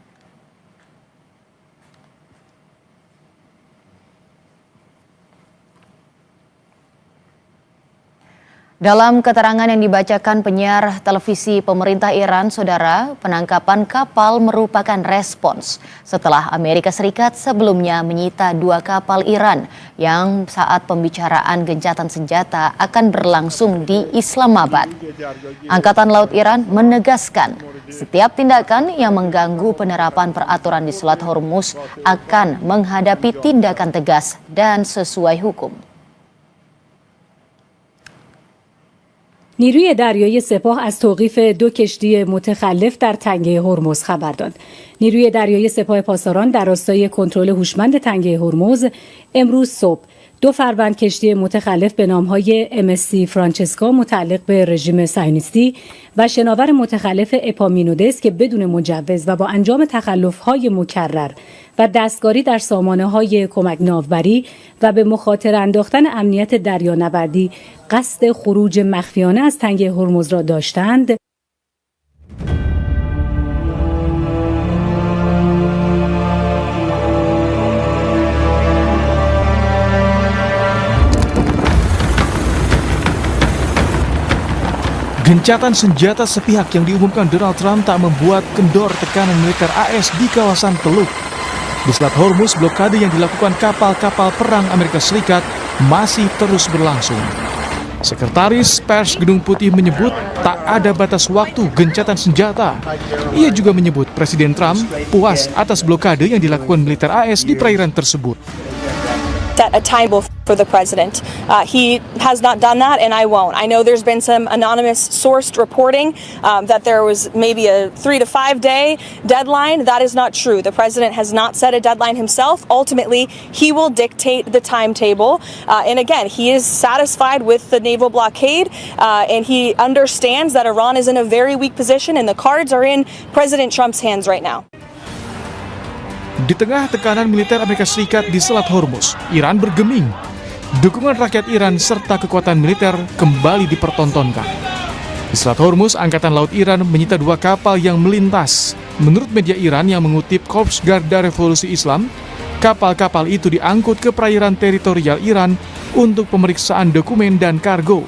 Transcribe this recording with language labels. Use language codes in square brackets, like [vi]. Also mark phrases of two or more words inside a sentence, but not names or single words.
[id] Dalam keterangan yang dibacakan penyiar televisi pemerintah Iran, saudara, penangkapan kapal merupakan respons setelah Amerika Serikat sebelumnya menyita 2 kapal Iran yang saat pembicaraan gencatan senjata akan berlangsung di Islamabad. Angkatan Laut Iran menegaskan setiap tindakan yang mengganggu penerapan peraturan di Selat Hormuz akan menghadapi tindakan tegas dan sesuai hukum. [fa] نیروی دریایی سپاه از توقیف 2 کشتی متخلف در تنگه هرمز خبر داد. نیروی دریایی سپاه پاسداران در راستای کنترل هوشمند تنگه هرمز امروز صبح 2 فروند کشتی متخلف به نامهای MSC فرانچسکا متعلق به رژیم صهیونیستی و شناور متخلف اپامینودس که بدون مجوز و با انجام تخلف‌های مکرر و دستکاری در سامانه‌های کمک ناوبری و به مخاطره انداختن امنیت دریانوردی قصد خروج مخفیانه از تنگه هرمز را داشتند. [id] Gencatan senjata sepihak yang diumumkan Donald Trump tak membuat kendor tekanan militer AS di kawasan Teluk. Di Selat Hormuz, blokade yang dilakukan kapal-kapal perang Amerika Serikat masih terus berlangsung. Sekretaris Pers Gedung Putih menyebut tak ada batas waktu gencatan senjata. Ia juga menyebut Presiden Trump puas atas blokade yang dilakukan militer AS di perairan tersebut. [en] Set a timetable for the president. He has not done that, and I won't. I know there's been some anonymous sourced reporting that there was maybe a 3 to 5 day deadline. That is not true. The president has not set a deadline himself. Ultimately, he will dictate the timetable. And again, he is satisfied with the naval blockade, and he understands that Iran is in a very weak position, and the cards are in President Trump's hands right now. [id] Di tengah tekanan militer Amerika Serikat di Selat Hormuz, Iran bergeming. Dukungan rakyat Iran serta kekuatan militer kembali dipertontonkan. Di Selat Hormuz, Angkatan Laut Iran menyita 2 kapal yang melintas. Menurut media Iran yang mengutip Korps Garda Revolusi Islam, kapal-kapal itu diangkut ke perairan teritorial Iran untuk pemeriksaan dokumen dan kargo.